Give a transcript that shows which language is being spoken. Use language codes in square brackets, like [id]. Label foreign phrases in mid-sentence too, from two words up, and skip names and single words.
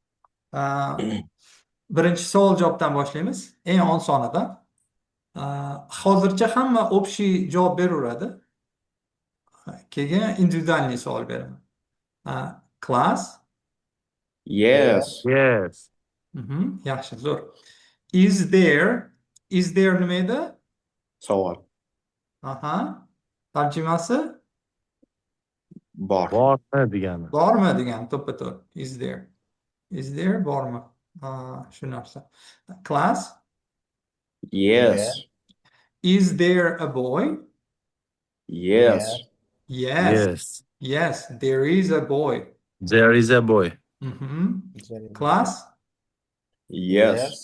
[uz] Birinchi savol javobdan boshlaymiz. Eng osonidan. Hozircha hamma общий javob beraveradi. Keyin individualniy savol beraman. [en] Class. Yes. [uz] Yaxshi, zo'r. [en] Is there [uz] nima edi? Savol. Tarjimasi Bor. Bormi degani. bormi degani, to'ppa-to'g'ri. [en] Is there [uz] bormi? Shu narsa. [en] Class. Yes. Is there a boy? Yes. Yes, there is a boy. There is a boy. Class. Yes.